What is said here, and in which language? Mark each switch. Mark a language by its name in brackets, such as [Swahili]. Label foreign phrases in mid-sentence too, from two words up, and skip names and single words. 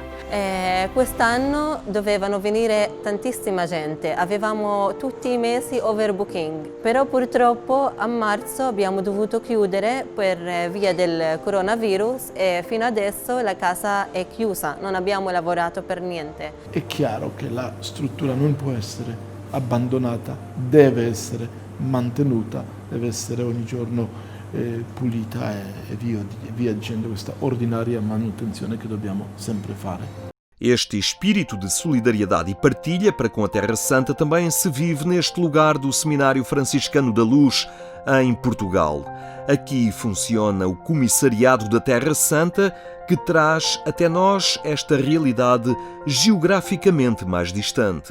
[Italian] Quest'anno dovevano venire tantissima gente, avevamo tutti i mesi overbooking, però purtroppo a marzo abbiamo dovuto chiudere per via del coronavirus e fino adesso la casa è chiusa, non abbiamo lavorato per niente. È chiaro che la struttura non può essere abbandonata, deve essere mantenuta, deve essere ogni giorno pulita e via dicendo questa ordinaria manutenzione che dobbiamo sempre fare. [Portuguese] Este espírito de solidariedade e partilha para com a Terra Santa também se vive neste lugar do Seminário Franciscano da Luz, em Portugal. Aqui funciona o Comissariado da Terra Santa, que traz até nós esta realidade geograficamente mais distante.